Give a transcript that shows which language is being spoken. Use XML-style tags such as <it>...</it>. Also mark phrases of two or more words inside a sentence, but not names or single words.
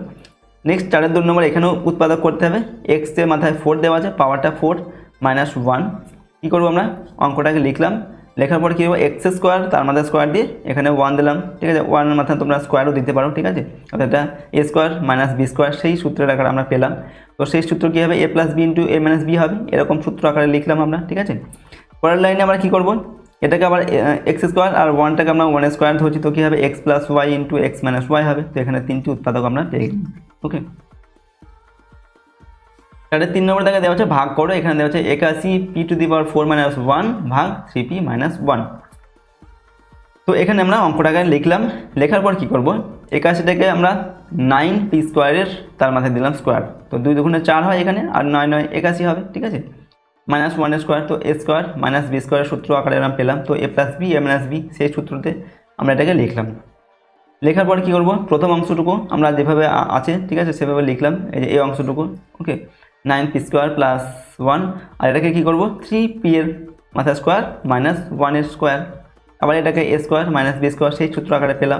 <bn>নেক্সট 4-এর 2 নম্বর, এখানেও উৎপাদক করতে হবে, x এর মাথায় 4 দেওয়া আছে, পাওয়ারটা 4 - 1, কী করবো, আমরা অঙ্কটাকে লিখলাম, লেখার পর কী হবে, x² তার মাথায় স্কোয়ার দিয়ে এখানে 1 দিলাম, ঠিক আছে, 1-এর মাথায় তোমরা স্কোয়ারও দিতে পারো, ঠিক আছে, অর্থাৎ এটা a² - b² সেই সূত্রের আকারে আমরা পেলাম। তো সেই সূত্র কী হবে,</bn> <en>a + b × a -</en> <bn>b হবে, এরকম সূত্র আকারে লিখলাম আমরা, ঠিক আছে। পরের লাইনে আমরা কী করবো, এটাকে আবার x² আর 1টাকে আমরা 1² ধরছি, তো কী হবে, x + y × x - y হবে। তো এখানে 3টি উৎপাদক আমরা পেয়ে গেলাম, ওকে। 3 নম্বর থেকে দেওয়া হচ্ছে ভাগ করো, এখানে দেওয়া হচ্ছে 81p⁴ - 1 ভাগ 3p - 1। তো এখানে আমরা অঙ্কটাকে লিখলাম, লেখার পর কি করব, 81টাকে আমরা 9p² তার মাথায় দিলাম স্কোয়ার, তো 2 2 4 হয় এখানে, আর 9 9 81 হবে, ঠিক আছে, -1² তো a² - b² সূত্র আকারে আমরা পেলাম, তো a + b a - b সেই সূত্রতে আমরা এটাকে লিখলাম। লেখার পর কি করব, প্রথম অংশটুকু আমরা যেভাবে আছে, ঠিক আছে, সেভাবে লিখলাম, এই যে এই অংশটুকু, ওকে, 9p² + 1, আর এটাকে কী করবো, 3p এর মাথায় স্কোয়ার -1 এর স্কোয়ার, আবার এটাকে a² - b² সেই সূত্র আকারে পেলাম।</bn>